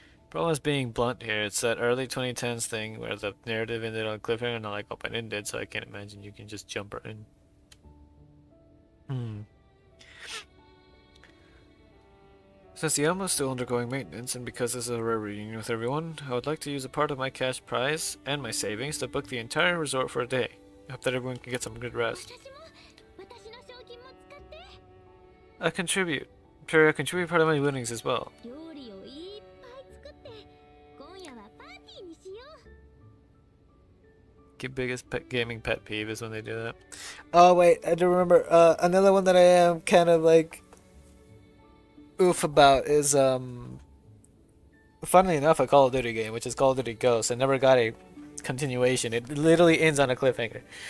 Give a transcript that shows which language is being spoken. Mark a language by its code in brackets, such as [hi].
[en] Problem is being blunt here. It's that early 2010s thing where the narrative ended on a cliffhanger, not like open-ended, so I can't imagine you can just jump right in. Since the Elmo is still undergoing maintenance, and because this is a rare reunion with everyone, I would like to use a part of my cash prize and my savings to book the entire resort for a day. I hope that everyone can get some good rest. [ja] 私も私の賞金も使って [en] I contribute. Sure, I contribute part of my winnings as well. [ja] 料理をいっぱい作って今夜はパーティーにしよう。 [en] Biggest gaming pet peeve is when they do that. Oh wait, I do remember. Another one that I am kind of like oof about is funnily enough a Call of Duty game, which is Call of Duty Ghosts. I never got a continuation. It literally ends on a cliffhanger.